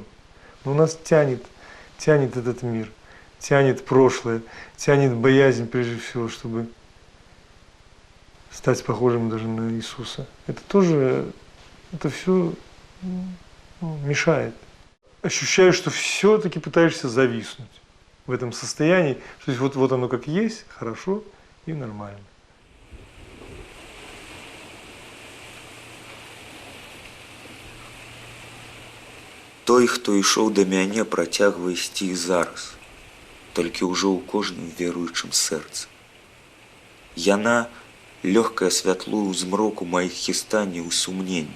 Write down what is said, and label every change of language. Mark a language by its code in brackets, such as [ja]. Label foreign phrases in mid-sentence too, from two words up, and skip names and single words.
[ru] Но нас тянет этот мир, тянет прошлое, тянет боязнь прежде всего, чтобы стать похожим даже на Иисуса. Это тоже, это все мешает. Ощущаю, что все-таки пытаешься зависнуть в этом состоянии. То есть вот оно как есть, хорошо и нормально. [be] Той, хто ішоў да мяне, працягвае ісці і зараз, толькі ўжо ў кожным веруючым сэрцы. Яна лёгкае святло ў змроку маіх хістанняў і сумненняў.